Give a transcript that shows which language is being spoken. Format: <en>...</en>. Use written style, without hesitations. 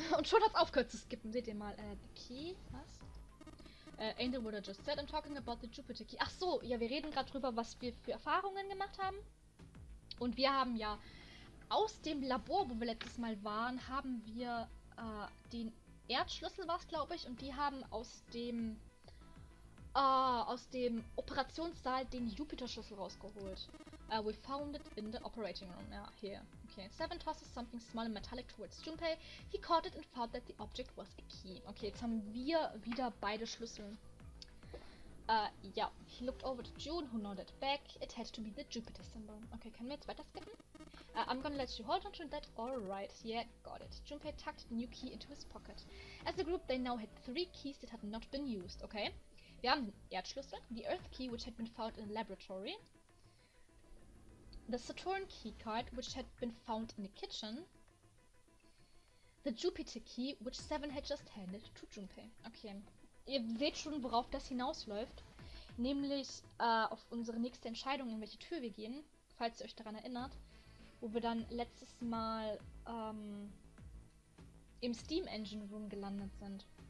<de>Und schon hat's aufgehört zu skippen. Seht ihr mal,</de> <en>the key,</en> <de>was?</de> <en>Angel would have just said, I'm talking about the Jupiter key.</en> <de>Ach so, ja, wir reden gerade drüber, was wir für Erfahrungen gemacht haben. Und wir haben ja aus dem Labor, wo wir letztes Mal waren, haben wir den Erdschlüssel, war es, glaube ich, und die haben aus dem Operationssaal den Jupiter-Schlüssel rausgeholt.</de> <en>We found it in the operating room. Ja, here. Okay. Seven tosses something small and metallic towards Junpei. He caught it and found that the object was a key.</en> <de>Okay, jetzt haben wir wieder beide Schlüssel. Ja.</de> <en>He looked over to June, who nodded back. It had to be the Jupiter symbol.</en> <de>Okay, können wir jetzt weiter skippen?</de> <en>I'm gonna let you hold on to that. Alright, yeah, got it. Junpei tucked the new key into his pocket. As a group, they now had 3 keys that had not been used. Okay.</en> <de>Wir haben den Erdschlüssel,</de> <en>the Earth key, which had been found in a laboratory, the Saturn key card, which had been found in the kitchen, the Jupiter key, which Seven had just handed to Junpei.</en> <de>Okay, ihr seht schon, worauf das hinausläuft, nämlich auf unsere nächste Entscheidung, in welche Tür wir gehen, falls ihr euch daran erinnert, wo wir dann letztes Mal im Steam Engine Room gelandet sind.</de>